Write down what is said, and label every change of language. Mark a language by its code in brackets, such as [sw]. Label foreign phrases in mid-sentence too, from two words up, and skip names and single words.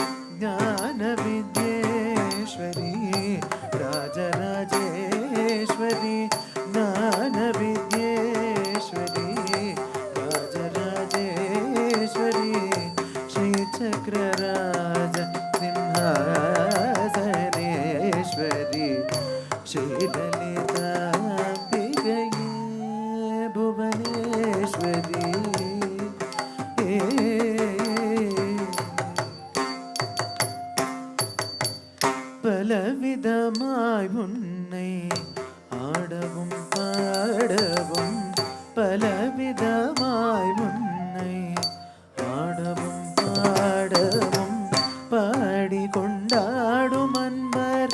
[sa] ज्ञानविद्येश्वरी राजराजेश्वरी ज्ञानविद्येश्वरी राजराजेश्वरी. श्रीचक्रराज सिंहासनेश्वरी श्रीललिताम्बिकये भुवनेश्वरी. [ta] பலவிதமாய் உன்னை ஆடவும் பாடவும் பலவிதமாய் உன்னை ஆடவும் பாடவும் பாடிக்கொண்டாடும் அன்பர்